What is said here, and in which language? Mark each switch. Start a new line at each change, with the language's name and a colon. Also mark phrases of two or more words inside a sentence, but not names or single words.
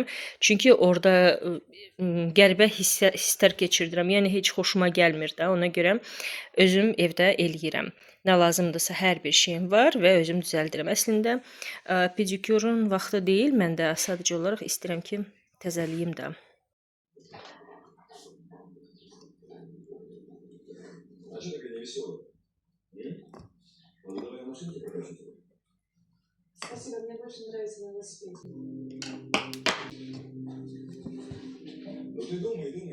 Azerbaijani: Çünki orada qəribə hisslər keçirdirəm. Yəni, heç xoşuma gəlmir də. Ona görə özüm evdə eləyirəm. Nə lazımdırsa hər bir şeyim var və özüm düzəldirəm. Əslində, pedikürün vaxtı deyil, mən də sadəcə olaraq istəyirəm ki, təzəliyim də.
Russian: Спасибо, мне больше нравится велосипед. Ну ты думай.